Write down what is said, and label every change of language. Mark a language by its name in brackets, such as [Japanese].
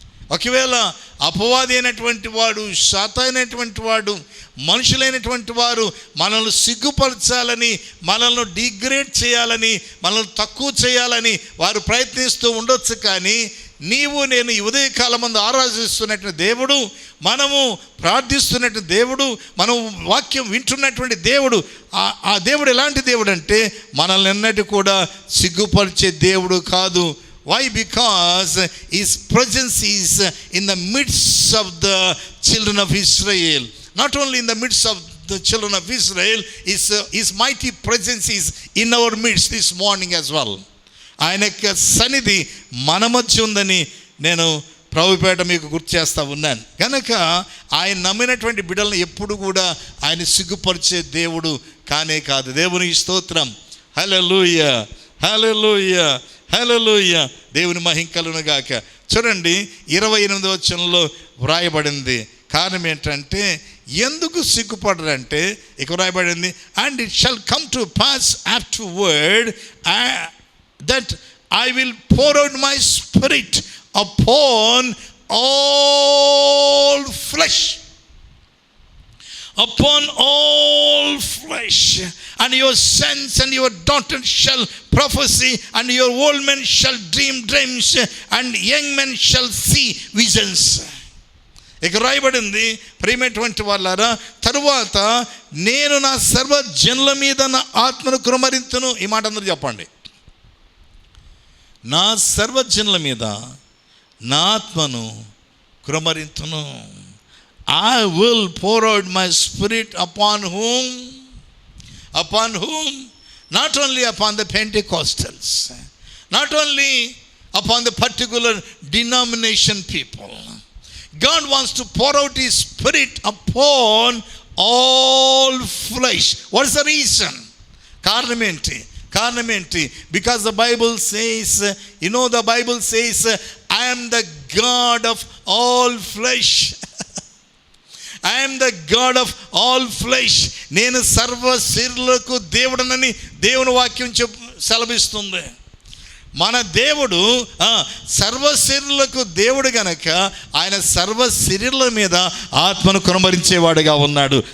[Telugu] ఒకవేళ అపవాది అయినటువంటి వాడు, శాతైనటువంటి వాడు, మనుషులైనటువంటి వారు మనల్ని సిగ్గుపరచాలని, మనల్ని డిగ్రేడ్ చేయాలని, మనల్ని తక్కువ చేయాలని వారు ప్రయత్నిస్తూ ఉండొచ్చు. కానీ నీవు నేను ఈ ఉదయకాలం మందు ఆరాధిస్తున్నటువంటి దేవుడు, మనము ప్రార్థిస్తున్నటువంటి దేవుడు, మనం వాక్యం వింటున్నటువంటి దేవుడు, ఆ దేవుడు ఎలాంటి దేవుడు అంటే మనల్ని ఎన్నటి కూడా సిగ్గుపరిచే దేవుడు కాదు. [English] Why? Because His presence is in the midst of the children of Israel. Not only in the midst of the children of Israel, His mighty presence is in our midst this morning as well. [Telugu] ఆయన యొక్క సన్నిధి మన మధ్య ఉందని నేను ప్రభుపేట మీకు గుర్తు చేస్తూ ఉన్నాను. కనుక ఆయన నమ్మినటువంటి బిడ్డలను ఎప్పుడు కూడా ఆయన సిగ్గుపరిచే దేవుడు కానే కాదు. దేవునికి స్తోత్రం. హల్లెలూయా, హల్లెలూయా, హల్లెలూయా. దేవుని మహిమ కలుగును గాక. చూడండి 28వ వచనంలో వ్రాయబడింది. కారణం ఏంటంటే ఎందుకు సిగ్గుపడరంటే ఇక వ్రాయబడింది, [English] And it shall come to pass afterward that I will pour out my spirit upon all flesh. Upon all flesh. And your sons and your daughters shall prophesy, and your old men shall dream dreams, and young men shall see visions. [Telugu] ఇక రాయబడింది, ప్రియమైనటువంటి వాళ్ళారా, తరువాత నేను నా సర్వజనుల మీద నా ఆత్మను కుమ్మరింతును. ఈ మాట అందరూ చెప్పండి. నా సర్వజనుల మీద నా ఆత్మను కుమ్మరింతును. [English] I will pour out my spirit upon whom? Upon whom? Not only upon the Pentecostals, not only upon the particular denomination people. God wants to pour out His spirit upon all flesh. What is the reason? [Telugu] కారణం ఏంటి? [English] Because the Bible says, the Bible says, I am the God of all flesh. I am the God of all flesh. [Telugu] నేను సర్వ శరీరులకు దేవుడనని దేవుని వాక్యం సెలవిస్తుంది. మన దేవుడు సర్వ శరీరులకు దేవుడు గనక ఆయన సర్వ శరీరుల మీద ఆత్మను కుమ్మరించేవాడుగా ఉన్నాడు.